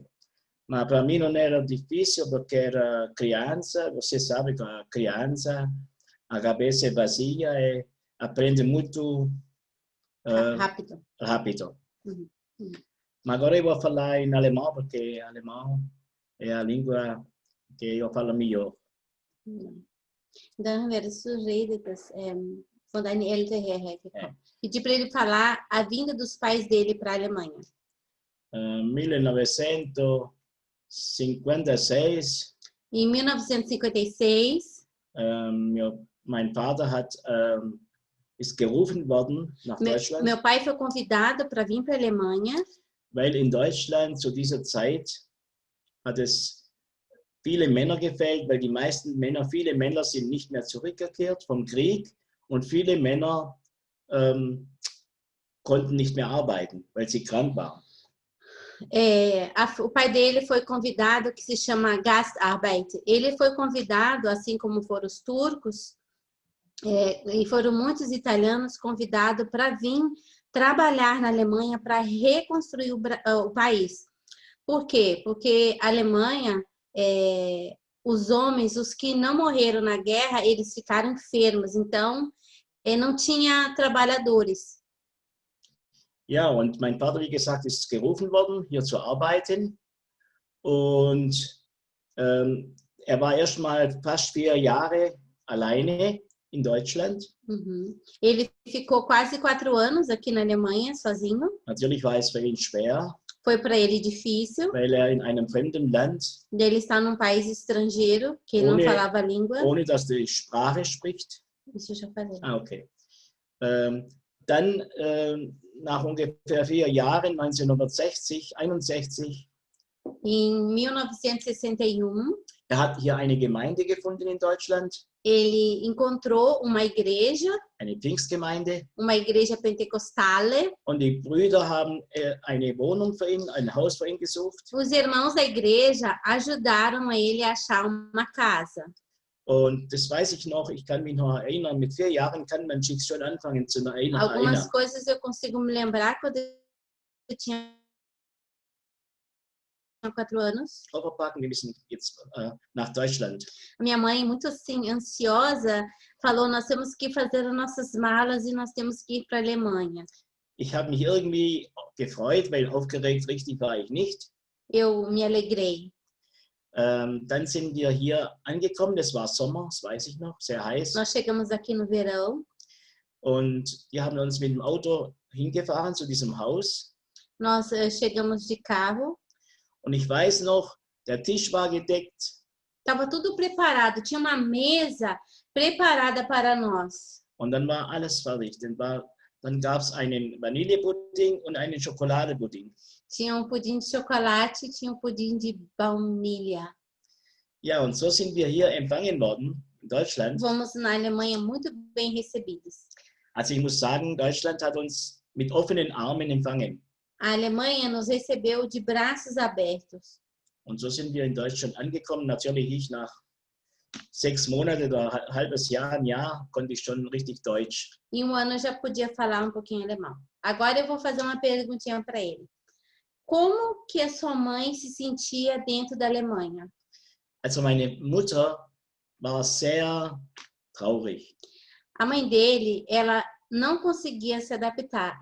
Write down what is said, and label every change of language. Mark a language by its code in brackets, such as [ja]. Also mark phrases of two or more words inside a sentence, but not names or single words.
[pt] Mas para mim não era difícil porque era criança, você sabe que a criança, a cabeça é vazia e aprende muito rápido. Uhum. Mas agora eu vou falar em alemão porque alemão é a língua que eu falo melhor. [de] Dann wärst du redet von deinen Eltern hergekommen. [pt] Pedi para ele falar a vinda dos pais dele para a Alemanha. 1956. Em 1956. [de] Mein Vater hat ist gerufen worden nach Deutschland, [pt] Meu pai foi convidado para vir para a Alemanha, [de] weil in Deutschland zu dieser Zeit hat es viele Männer gefehlt, weil viele Männer sind nicht mehr zurückgekehrt vom Krieg und viele Männer konnten nicht mehr arbeiten, weil sie krank waren. [pt] O pai dele foi convidado, que se chama Gastarbeit. Ele foi convidado, assim como foram os turcos, e foram muitos italianos convidados para vir trabalhar na Alemanha para reconstruir o país. Por quê? Porque a Alemanha, os homens, os que não morreram na guerra, eles ficaram enfermos, então não tinha trabalhadores. [de] Ja, und mein Vater, wie gesagt, ist gerufen worden, hier zu arbeiten. Und er war erst mal fast 4 Jahre alleine in Deutschland. [pt] Ele ficou quase 4 anos aqui na Alemanha, sozinho. [de] Natürlich war es für ihn schwer. [pt] Foi para ele difícil. [de] Weil er in einem fremden Land. [pt] Ele está num país estrangeiro, que não falava a língua. [de] Ohne dass die Sprache spricht. [pt] Isso eu já falei. Ah, okay. [de] Dann nach ungefähr 4 Jahren, 1961, [pt] Em 1961, [de] er hat hier eine Gemeinde gefunden in Deutschland. [pt] Ele encontrou uma igreja, [de] eine Pfingstgemeinde. [pt] Uma igreja pentecostale. [de] Und die Brüder haben eine Wohnung für ihn, ein Haus für ihn gesucht. [pt] Os irmãos da igreja ajudaram ele a achar uma casa. [de] Und das weiß ich noch, ich kann mich noch erinnern, mit 4 Jahren kann man sich schon anfangen zu erinnern. [pt] Algumas coisas eu consigo me lembrar quando eu tinha 4 anos. [de] Packen, wir müssen jetzt nach Deutschland. [pt] Minha mãe, muito assim, ansiosa, falou, nós temos que fazer as nossas malas e nós temos que ir para a Alemanha. [de] Ich habe mich irgendwie gefreut, weil aufgeregt richtig war ich nicht. [pt] Eu me alegrei. [de] Dann sind wir hier angekommen, das war Sommer, das weiß ich noch, sehr heiß. [pt] Nós chegamos aqui no verão. [de] Und wir haben uns mit dem Auto hingefahren zu diesem Haus. [pt] Nós chegamos de carro. [de] Und ich weiß noch, der Tisch war gedeckt. [pt] Estava tudo preparado, tinha uma mesa preparada para nós. [de] Und dann war alles fertig. Dann gab es einen Vanillepudding und einen Schokoladepudding. [pt] Tinha pudim de chocolate e tinha pudim de baunilha. [de] Ja, und so sind wir hier empfangen worden in Deutschland. [pt] Fomos na Alemanha muito bem recebidos. [de] Also ich muss sagen, Deutschland hat uns mit offenen Armen empfangen. [pt] A Alemanha nos recebeu de braços abertos. [de] Und so sind wir in Deutschland angekommen. Natürlich ich nach 6 Monate oder ein halbes Jahr, ein Jahr, konnte ich schon richtig Deutsch. [pt] Em ano eu já podia falar pouquinho alemão. Agora eu vou fazer uma perguntinha para ele. Como que a sua mãe se sentia dentro da Alemanha? [de] Also meine Mutter war sehr traurig. [pt] A mãe dele, ela não conseguia se adaptar.